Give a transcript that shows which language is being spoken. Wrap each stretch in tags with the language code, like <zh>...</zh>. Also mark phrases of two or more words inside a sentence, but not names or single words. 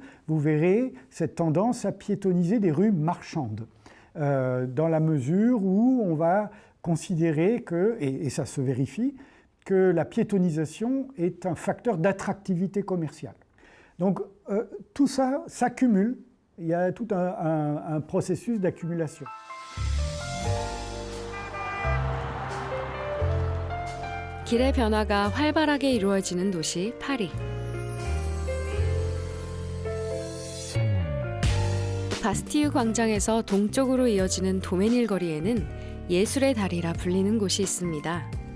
<fr>Vous verrez cette tendance à piétoniser des rues marchandes, dans la mesure où on va considérer que, et ça se vérifie, que la piétonisation est un facteur d'attractivité commerciale. Donc tout ça s'accumule, il y a tout un processus d'accumulation.</fr> <ko>길의 변화가 활발하게 이루어지는 도시 파리. 바스티유 광장에서 동쪽으로 이어지는 도메닐 거리에는 예술의 다리라 불리는 곳이 있습니다.</ko>